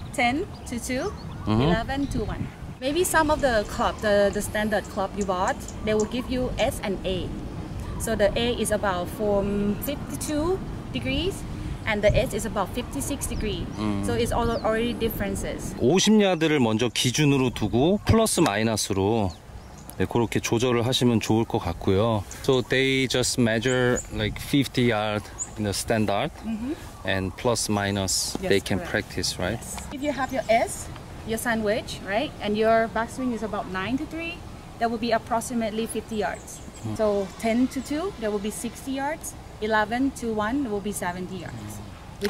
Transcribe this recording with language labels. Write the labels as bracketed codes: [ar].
[en] 10 to 2. 11 to 1. Maybe some of the club, the standard club you bought, they will give you S and A. So the A is about from 52 degrees. And the S is about 56 degrees. So it's already differences. [ko] 50야드를 먼저 기준으로 두고 플러스 마이너스로 네, 그렇게 조절을 하시면 좋을 것 같고요. [en] So they just measure like 50 yards in the standard and plus minus Yes, they can correct. practice, right? Yes. If you have your S, your sandwich, right, and your backswing is about 9 to 3, that will be approximately 50 yards. So 10 to 2, that will be 60 yards. 11 to 1 will be 70 yards. With